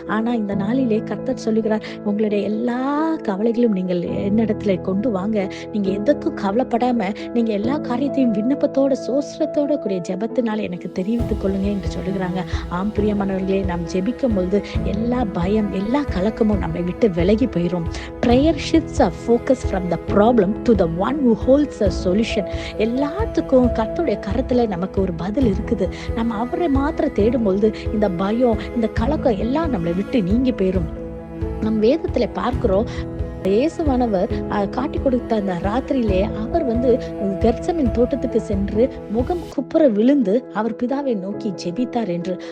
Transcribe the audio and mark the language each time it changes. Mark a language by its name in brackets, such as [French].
[Tamil] ஆனா இந்த நாளிலே கர்த்தர் சொல்லுகிறார், உங்களுடைய எல்லா கவலைகளும் நீங்கள் என்னிடத்துல கொண்டு வாங்க, நீங்க எதுக்கும் கவலைப்படாம நீங்க எல்லா காரியத்தையும் விண்ணப்பத்தோட சோஸ்திரத்தோட கூடிய ஜெபத்தினால எனக்கு தெரிவித்துக் கொள்ளுங்க என்று சொல்லுகிறாங்க. ஆம் பிரியமானவர்களே, நாம் ஜெபிக்கும் பொழுது எல்லா பயம், எல்லா கலக்கமும் நம்மை விட்டு விலகி போயிடும். [English] Prayer shifts our focus from the problem to the one who holds the solution. [Tamil] எல்லாத்துக்கும் கர்த்தருடைய கரத்துல நமக்கு ஒரு பதில் இருக்குது. நம்ம அவரை மாத்திரம் தேடும் பொழுது இந்த பயம், இந்த கலக்கம் எல்லாம் நம்மளை விட்டு நீங்கி போயிடும். நம் வேதத்துல பார்க்கிறோம், இயேசுவானவர் காட்டி கொடுத்த அந்த ராத்திரியிலே அவர் கெத்செமனே தோட்டத்துக்கு சென்று முகம் குப்புற விழுந்து அவர் பிதாவை நோக்கி ஜெபித்தார் என்று.